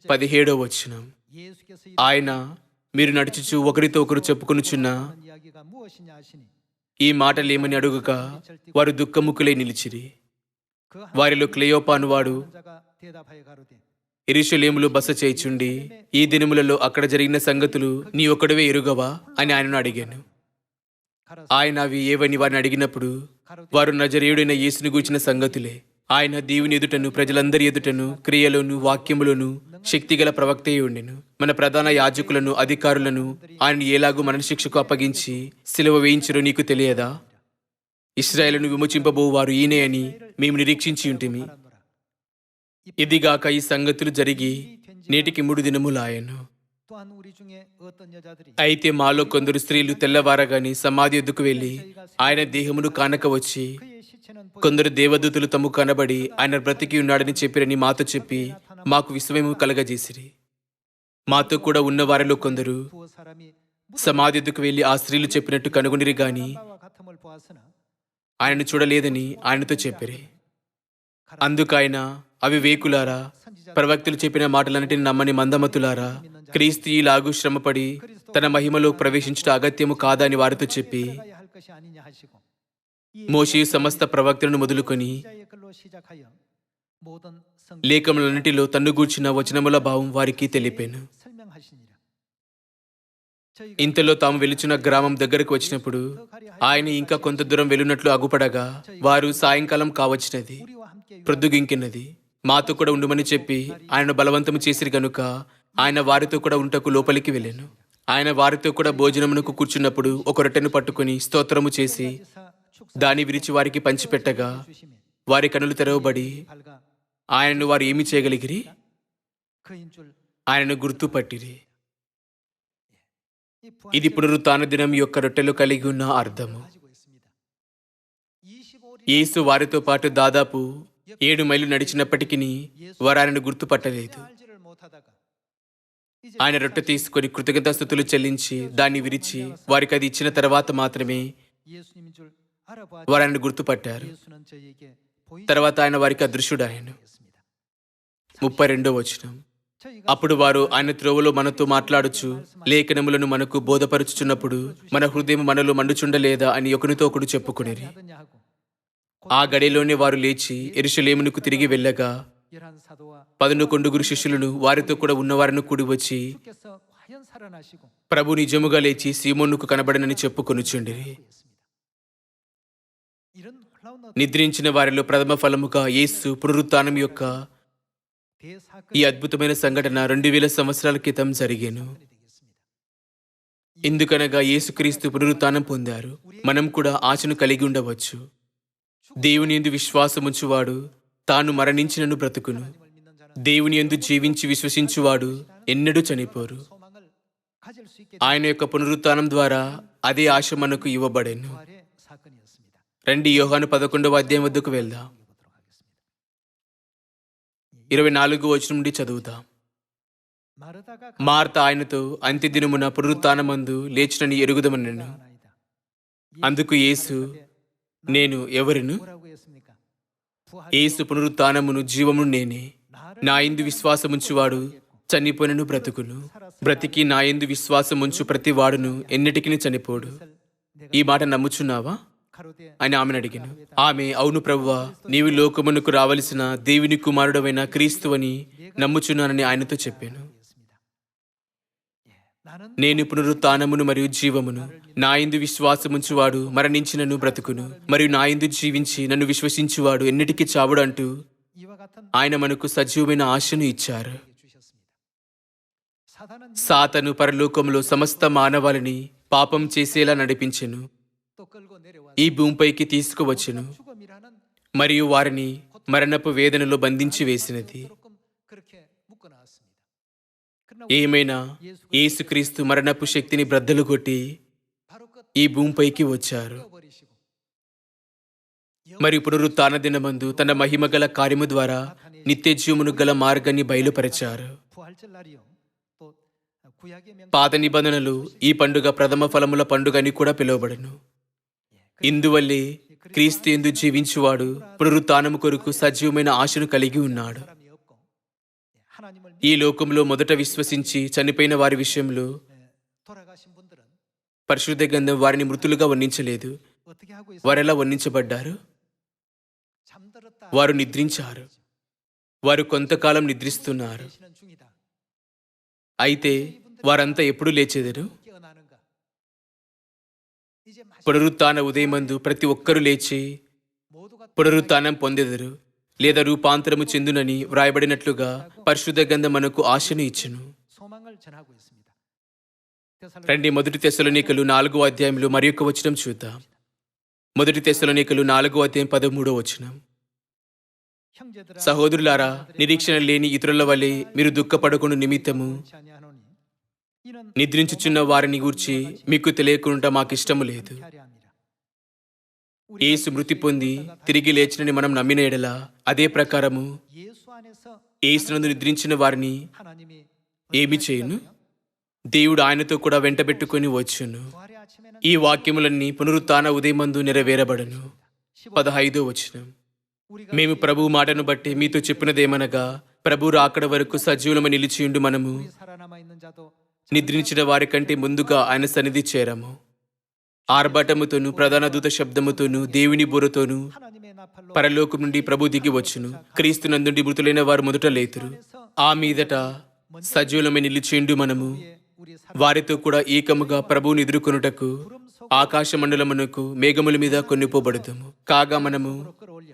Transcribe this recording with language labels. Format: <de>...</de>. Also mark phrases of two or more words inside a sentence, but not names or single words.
<te>17వ వచనం.</te> <ko>예수께서</ko> <te>ఆయన మీరు నడుచుచు ఒకరితో ఒకరు చెప్పుకొనుచున్న</te> <ko>이런 이야기가 무엇이냐 하시니</ko> <te>ఈ మాటలేమని అడుగగా వారు దుఃఖముఖులై నిలిచిరి.</te> <ko>그</ko> <te>వారిలో క్లెయోపా అనువాడు</te> <ko>하는 자가 대답하여 가로되</ko> <te>యెరూషలేములో బస చేయుచుండి ఈ దినములలో అక్కడ జరిగిన సంగతులు నీ ఒక్కడివే ఎరుగవా అని ఆయనను అడిగాను.</te> <ko>가라사</ko> <te>ఆయన అవి ఏవని వారిని అడిగినప్పుడు</te> <ko>가로되</ko> <te>వారు నజరేయుడైన యేసుని గూర్చిన సంగతులే. ఆయన దేవుని ఎదుటను ప్రజలందరి ఎదుటను క్రియలోను వాక్యములోను శక్తిగల ప్రవక్తయే ఉండెను. మన ప్రధాన యాజకులను అధికారులను ఆయన ఎలాగూ మరణశిక్షకు అప్పగించి సిలువ వేయించరో నీకు తెలియదా? ఇశ్రాయేలును విమోచింపబోవు వారు ఈయనే అని మేము నిరీక్షించి ఉంటిమి.</te> <ko>알았노라.</ko> <te>ఇదిగాక ఈ సంగతులు జరిగి నేటికి 3 దినములాయను.</te> <ko>또한 우리 중에 어떤 여자들이</ko> <te>అయితే మాలో కొందరు స్త్రీలు తెల్లవారగాని సమాధి ఎద్దుకు వెళ్లి ఆయన దేహమును కానక వచ్చి</te> <ko>그의 시체는</ko> <te>కొందరు దేవదూతులు తమకు కనబడి ఆయన బ్రతికి ఉన్నాడని చెప్పిరని మాతో చెప్పి మాకు విస్మయము కలగజేసిరి. మాతో కూడా ఉన్న వారిలో కొందరు</te> <ko>두어 사람이</ko> <te>సమాధి ఎద్దుకు వెళ్లి ఆ స్త్రీలు చెప్పినట్టు కనుగొనిరి గాని</te> <ko>바와 같음을 보았으나</ko> <te>ఆయనను చూడలేదని ఆయనతో చెప్పిరి. అందుకు ఆయన అవి వేకులారా, ప్రవక్తలు చెప్పిన మాటలన్నిటిని నమ్మని మందమతులారా, క్రీస్తు ఈలాగు శ్రమపడి తన మహిమలో ప్రవేశించుట అగత్యము కాదా అని వారితో చెప్పి</te> <ko>가야 할 것이 아니냐 하시고 이</ko> <te>మోషే సమస్త ప్రవక్తలను మొదలుకొని</te> <ko>시자의 글로 시작하여 모든 성</ko> <te>లేఖములన్నిటిలో తన్ను గూర్చిన వచనముల భావం వారికి తెలిపాను.</te> <ko>설명하시니라. 저희가</ko> <te>ఇంతలో తాము వెలుచున్న గ్రామం దగ్గరకు వచ్చినప్పుడు ఆయన ఇంకా కొంత దూరం వెళ్ళున్నట్లు అగుపడగా వారు సాయంకాలం కావచ్చినది,</te> <ko>우리와 함께</ko> <te>ప్రొద్దుగింకినది. మాతో కూడా ఉండమని చెప్పి ఆయనను బలవంతము చేసిరి గనుక ఆయన వారితో కూడా ఉంటకు లోపలికి వెళ్ళాను. ఆయన వారితో కూడా భోజనమునకు కూర్చున్నప్పుడు ఒక రొట్టెను పట్టుకుని స్తోత్రము చేసి దాని విరిచి వారికి పంచిపెట్టగా</te> <ko>주심에</ko> <te>వారి కనులు తెరవబడి</te> <ko>발가</ko> <te>ఆయనను వారు ఏమి చేయగలిగిరి?</te> <ko>그인 줄</ko> <te>ఆయనను గుర్తుపట్టిరి.</te> <ko>이</ko> <te>ఇది పునరుత్థాన దినం యొక్క రొట్టెలు కలిగి ఉన్న అర్థము.</te> <ko>가지고 있습니다. 25일</ko> <te>యేసు వారితో పాటు దాదాపు 7 మైళ్ళు నడిచినప్పటికీ వారు ఆయనను గుర్తుపట్టలేదు.</te> <ko>알지를 못하다가 이제</ko> <te>ఆయన రొట్టె తీసుకొని కృతజ్ఞతాస్తుతులు చెల్లించి దాన్ని విరిచి వారికి అది ఇచ్చిన తర్వాత మాత్రమే</te> <ko>예수님인 줄 알아봐</ko> <te>వారు ఆయనను గుర్తుపట్టారు.</te> <ko>예수는 저에게 보이지</ko> <te>తర్వాత ఆయన వారికి అదృశ్యుడాయను.</te> <ko>않습니다.</ko> <te>32వ వచనం.</te> <ko>저희가</ko> <te>అప్పుడు వారు ఆయన త్రోవలో మనతో మాట్లాడుచు లేఖనములను మనకు బోధపరుచుచున్నప్పుడు మన హృదయం మనలో మండుచుండలేదా అని ఒకనితో ఒకడు చెప్పుకునేది.</te> <ko>하더냐 하고</ko> <te>ఆ గడిలోనే వారు లేచి యెరూషలేమునకు తిరిగి వెళ్ళగా</te> <ko>11 사도와</ko> <te>11 శిష్యులను వారితో కూడా ఉన్నవారిని కూడి వచ్చి</te> <ko>주께서 과연 살아나시고</ko> <te>ప్రభు నిజముగా లేచి సీమోనుకు కనబడనని చెప్పుకొనుచుండిరి.</te> <ko>이런 놀라운</ko> <te>నిద్రించిన వారిలో ప్రథమ ఫలముగా యేసు పునరుత్థానం యొక్క</te> <ko>대사건이</ko> <te>ఈ అద్భుతమైన సంఘటన 2000 సంవత్సరాల క్రితం జరిగేను.</te> <ko>되겠습니다.</ko> <te>ఎందుకనగా యేసుక్రీస్తు పునరుత్థానం పొందారు. మనం కూడా ఆశను కలిగి ఉండవచ్చు. దేవుని యందు విశ్వాసముంచువాడు తాను మరణించినను బ్రతుకును.</te> <ko>하나님을 믿는 자는</ko> <te>దేవుని యందు జీవించి విశ్వసించువాడు ఎన్నడూ చనిపోరు.</te> <ko>소망을 가질 수 있게</ko> <te>ఆయన యొక్క పునరుత్థానం ద్వారా అదే ఆశ మనకు ఇవ్వబడెను.</te> <ko>부활의 사건이었습니다.</ko> <te>రండి యోహాను 11వ అధ్యాయం వద్దకు వెళ్దాం.</te> <ko>보도록 하겠습니다.</ko> <te>24వ వచనం నుండి చదువుతాం.</te> <ko>마르다가</ko> <te>మార్త ఆయనతో అంత్యదినమున పునరుత్థానమందు లేచినని ఎరుగుదమనెను.</te> <ko>가나이다.</ko> <te>అందుకు యేసు నేను ఎవరిను?</te> <ko>뭐라고 했습니까? 부활</ko> <te>యేసు పునరుత్థానమును జీవమును నేనే.</te> <ko>나를</ko> <te>నా యందు విశ్వాసముంచువాడు చనిపోయినను బ్రతుకును. బ్రతికి నా యందు విశ్వాసముంచు ప్రతి వాడును ఎన్నటికి చనిపోడు.</te> <ko>내가</ko> <te>ఈ మాట నమ్ముచున్నావా</te> <ko>가로되</ko> <te>అని ఆమెను అడిగాను. ఆమె అవును ప్రభువా, నీవు లోకమునకు రావలసిన దేవుని కుమారుడవైన క్రీస్తు అని నమ్ముచున్నానని ఆయనతో చెప్పాను.</te> <ko>했습니다. 예, 나는</ko> <te>నేను పునరుత్థానమును మరియు జీవమును. నా యందు విశ్వాసముంచువాడు మరణించినను బ్రతుకును, మరియు నా యందు జీవించి నన్ను విశ్వసించువాడు ఎన్నిటికీ చావుడు అంటూ</te> <ko>이와 같은</ko> <te>ఆయన మనకు సజీవమైన ఆశను ఇచ్చారు.</te> <ko>주셨습니다. 사단은</ko> <te>సాతాను పరలోకంలో సమస్త మానవాళిని పాపం చేసేలా నడిపించెను.</te> <ko>또 끌고 내려와</ko> <te>ఈ భూమిపైకి తీసుకువచ్చెను</te> <ko>죽음이라는</ko> <te>మరియు వారిని మరణపు వేదనలో బంధించి వేసినది.</te> <ko>조금 그렇게 묶어 놨습니다. 그러나</ko> <te>ఏమైనా యేసుక్రీస్తు మరణపు శక్తిని బ్రద్దలు కొట్టి</te> <ko>바로 그</ko> <te>ఈ భూమిపైకి వచ్చారు.</te> <ko>버리시고</ko> <te>మరియు పునరుత్థాన దినమందు తన మహిమగల కార్యము ద్వారా నిత్య జీవమును గల మార్గాన్ని బయలుపరిచారు.</te> <ko>부활절 날이요. 또 구약의 명</ko> <te>పాత నిబంధనలు ఈ పండుగ ప్రథమ ఫలముల పండుగ అని కూడా పిలువబడను. ఇందువల్లే క్రీస్తు యందు జీవించువాడు పునరుత్థానము కొరకు సజీవమైన ఆశను కలిగి ఉన్నాడు.</te> <ko>사람이 없고 하나님을</ko> <te>ఈ లోకంలో మొదట విశ్వసించి చనిపోయిన వారి విషయంలో</te> <ko>돌아가신 분들은</ko> <te>పరిశుద్ధ గ్రంథం వారిని మృతులుగా వర్ణించలేదు.</te> <ko>어떻게 하고 있어요?</ko> <te>వారెలా వర్ణించబడ్డారు?</te> <ko>잠들었다.</ko> <te>వారు నిద్రించారు. వారు కొంతకాలం నిద్రిస్తున్నారు.</te> <ko>계시는 중이다.</ko> <te>అయితే వారంతా ఎప్పుడు లేచెదరు?</te> <ko>깨어나는가? 이제 마지막</ko> <te>పునరుత్థాన ఉదయమందు ప్రతి ఒక్కరూ లేచి</te> <ko>모두가</ko> <te>పునరుత్థానం పొందెదరు లేదా రూపాంతరము చెందునని వ్రాయబడినట్లుగా పరిశుద్ధ గ్రంథం మనకు ఆశను ఇచ్చును.</te> <ko>소망을 전하고 있습니다.</ko> <te>రండి మొదటి తెస్సలోనికలు 4వ అధ్యాయంలో మరి యొక్క వచనం చూద్దాం. మొదటి తెస్సలోనికలు 4వ అధ్యాయం 13వ వచనం.</te> <ko>형제들아</ko> <te>సహోదరులారా, నిరీక్షణ లేని ఇతరుల వలె మీరు దుఃఖపడకుండా నిమిత్తము</te> <ko>아니하노니 이는</ko> <te>నిద్రించుచున్న వారిని గూర్చి మీకు తెలియకుండా మాకిష్టము లేదు.</te> <ko>하리함이라.</ko> <te>యేసు మృతి పొంది తిరిగి లేచినని మనం నమ్మిన ఎడల అదే ప్రకారము</te> <ko>예수 안에서</ko> <te>యేసునందు నిద్రించిన వారిని</te> <ko>하나님이</ko> <te>ఏమి చేయును? దేవుడు ఆయనతో కూడా వెంటబెట్టుకొని వచ్చును.</te> <ko>부활의 아침에는</ko> <te>ఈ వాక్యములన్నీ పునరుత్థాన ఉదయమందు నెరవేరబడను. 15వ వచనం.</te> <ko>우리가</ko> <te>మేము ప్రభువు మాటను బట్టి మీతో చెప్పినదేమనగా, ప్రభు రాకడ వరకు సజీవులమై నిలిచియుండు మనము</te> <ko>살아남아 있는 자도</ko> <te>నిద్రించిన వారి కంటే ముందుగా ఆయన సన్నిధి చేరము. ఆర్భటముతోను ప్రధాన దూత శబ్దముతోను దేవుని బుర్రతోను</te> <ko>하나님의 나팔로</ko> <te>పరలోకం నుండి ప్రభు దిగి వచ్చును. క్రీస్తునందుండి మృతులైన వారు మొదట లేతురు. ఆ మీదట సజీవులమై నిలిచియుండు మనము</te> <ko>우리 사랑</ko> <te>వారితో కూడా ఏకముగా ప్రభువుని ఎదుర్కొనుటకు ఆకాశ మండలమునకు మేఘముల మీద కొనిపోబడుదుము. కాగా మనము</te> <ko>으로 끌어올려</ko>